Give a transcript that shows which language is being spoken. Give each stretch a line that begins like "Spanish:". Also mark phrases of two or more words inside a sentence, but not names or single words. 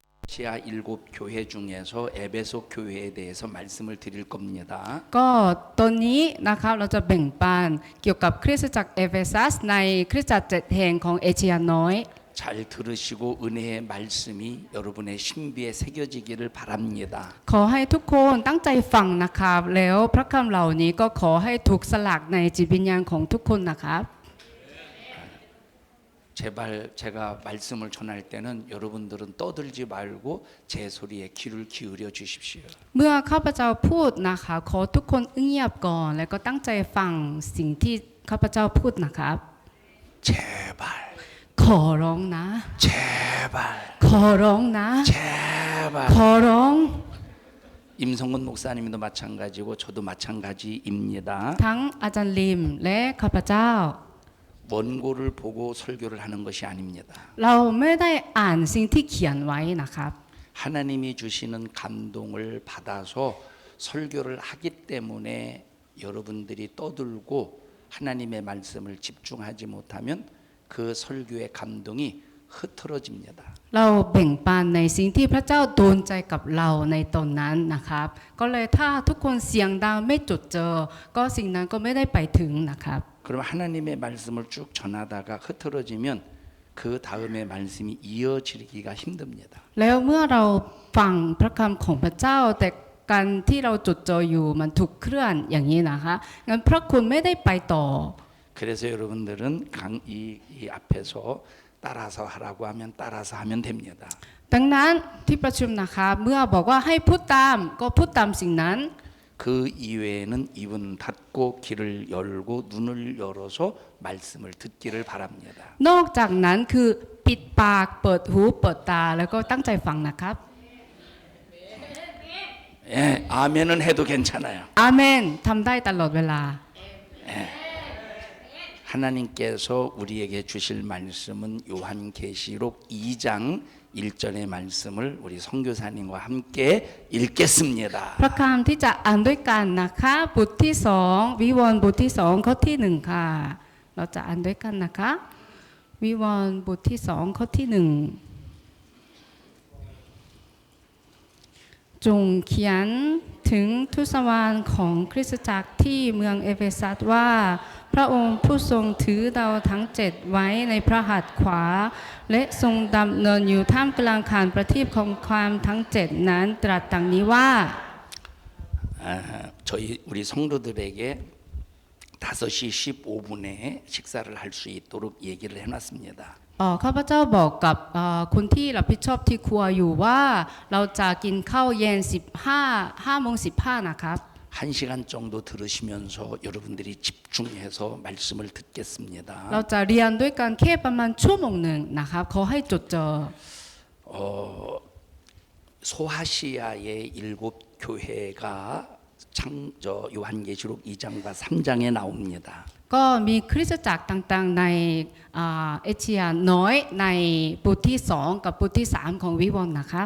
Korean: 아시아 7교회 중에서 에베소 교회에 대해서 말씀을 드릴 겁니다.
Thai: ก็ตอนนี้นะครับเราจะแบ่งปันเกี่ยวกับคริสตจักรเอเฟซัสในคริสตจักร7แห่งของเอเชียน้อย
Korean: 잘 들으시고 은혜의 말씀이 여러분의 신비에 새겨지기를 바랍니다.
Thai: ขอให้ทุกคนตั้งใจฟังนะครับแล้วพระคำเหล่านี้ก็ขอให้ถูกสลักในจิตวิญญาณของทุกคนนะครับ
Korean: 제발 제가 말씀을 전할 때는 여러분들은 떠들지 말고 제 소리에 귀를 기울여 주십시오.
Thai: เมื่อข้าพเจ้าพูดนะคะขอทุกคนเงียบก่อนแล้วก็ตั้งใจฟังสิ่งที่ข้าพเจ้าพูดนะครับ
Korean: 제발
Thai: ขอร้องนะ
Korean: 제발
Thai: ขอร้องนะ
Korean: 제발
Thai: ขอร้อง
Korean: 임성근 목사님도 마찬가지고 저도 마찬가지입니다.
Thai: ทั้งอาจารย์ลิมและข้าพเจ้า
Korean: 원고를 보고 설교를 하는 것이 아닙니다.
Thai: เราไม่ได้อ่านสิ่งที่เขียนไว้นะครับ
Korean: 하나님이 주시는 감동을 받아서 설교를 하기 때문에 여러분들이 떠들고 하나님의 말씀을 집중하지 못하면 그 설교의 감동이 흐트러집니다.
Thai: เราแบ่งปันในสิ่งที่พระเจ้าโดนใจกับเราในตอนนั้นนะครับก็เลยถ้าทุกคนเสียงดังไม่จดเจอก็สิ่งนั้นก็ไม่ได้ไปถึงนะครับ
Korean: 그럼 하나님의 말씀을 쭉 전하다가 흐트러지면 그 다음에 말씀이 이어지기가 힘듭니다.
Thai: แล้วเมื่อเราฟังพระคำของพระเจ้าแต่การที่เราจดจ่ออยู่มันถูกเคลื่อนอย่างนี้นะคะงั้นพระคุณไม่ได้ไปต่อ
Korean: 그래서 여러분들은 이 앞에서 따라서 하라고 하면 따라서 하면 됩니다.
Thai: ดังนั้นที่ประชุมนะคะเมื่อบอกว่าให้พูดตามก็พูดตามสิ่งนั้น
Korean: 그 이외에는 입은 닫고 귀를 열고 눈을 열어서 말씀을 듣기를 바랍니다.
Thai: นอกจากนั้นคือปิดปากเปิดหูเปิดตาแล้วก็ตั้งใจฟังนะครับ
Korean: 예, 아멘은 해도 괜찮아요.
Thai: อาเมนทำได้ตลอดเวลา
Korean: 하나님께서 우리에게 주실 말씀은 요한계시록 2장 1절의 말씀을 우리 선교사님과 함께 읽겠습니다.
Thai: พระคำที่จะอ่านด้วยกันนะคะบทที่2วิวรณ์บทที่2ข้อที่1ค่ะเราจะอ่านด้วยกันนะคะวิวรณ์บทที่2ข้อที่1 จงเขียนถึงทูตสวรรค์ของคริสตจักรที่เมืองเอเฟซัสว่าพระองค์ผู้ทรงถือดาวทั้ง7ไว้ในพระหัตถ์ขวาและทรงดำเนินอยู่ท่ามกลางขานประทีปของความทั้ง7นั้นตรัสดังนี้ว่า
Korean: 저희 우리 성도들에게 5시 15분에 식사를 할 수 있도록 얘기를 해놨습니다.
Thai: ข้าพเจ้าบอกกับคนที่รับผิดชอบที่ครัวอยู่ว่าเราจะกินข้าวเย็น5:15นะครับ
Korean: 1시간 정도 들으시면서 여러분들이 집중해서 말씀을 듣겠습니다.
Thai: เราจะเรียนด้วยกันแค่ประมาณชั่วโมงหนึ่งนะครับขอให้จดจ่อ
Korean: 소아시아의 7교회가 요한계시록 2장과 3장에 나옵니다.
Thai: ก็มีคริสตจักรต่างๆในเอเชียน้อยในบทที่2กับบทที่3ของวิวรณ์นะครับ